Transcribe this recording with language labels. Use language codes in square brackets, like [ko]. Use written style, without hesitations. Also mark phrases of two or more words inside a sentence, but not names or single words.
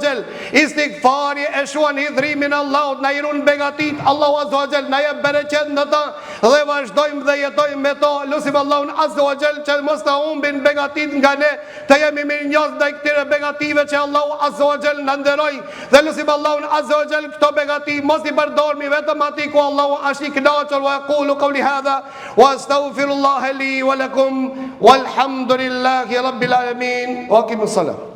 [sq] Istighfari e shuan hidhrimin Allahut, na i run begatit Allahu [ar] عز وجل, [sq] na jep bereqet në ta dhe vazhdojmë dhe jetojmë me to. Lusim Allahun [ar] عز وجل [sq] që mos ta humbin begatit nga ne, të jemi mirënjohës ndaj këtyre begative që Allahu [ar] عز وجل [sq] na nderoj, dhe lusim Allahun [ar] عز وجل [sq] këto begati mos i përdormi vetëm atij ku Allahu është i kënaqur. [ar] وأقول قولي هذا وأستغفر الله لي ولكم والحمد لله رب العالمين وأقيموا الصلاة.